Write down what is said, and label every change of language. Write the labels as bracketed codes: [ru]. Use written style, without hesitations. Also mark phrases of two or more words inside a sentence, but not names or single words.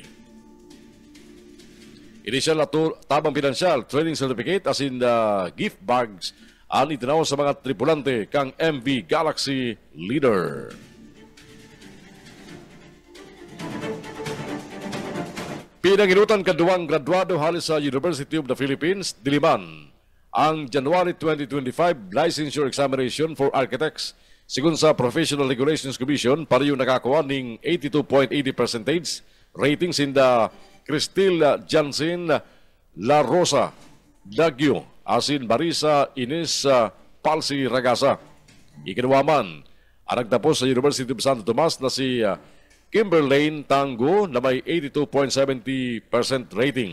[bik] Initial na tabang pinansyal, [en] training certificate [bik] asin [en] gift bags [bik] ang itinaw sa mga tripulante kang MV Galaxy Leader. Pinanginutan kaduang graduado halis sa University of the Philippines, Diliman, ang January 2025 [en] licensure examination for architects. [bik] Sigun sa Professional Regulations Commission, pareho nakakuha ng 82.80% [en] ratings in the [bik] Cristil Jansen La Rosa Dagyo asin Marisa Ines Palsi Ragasa. Ikinawaman ang nagtapos sa University of Santo Tomas na si Kimberlane Tango na may 82.70% rating.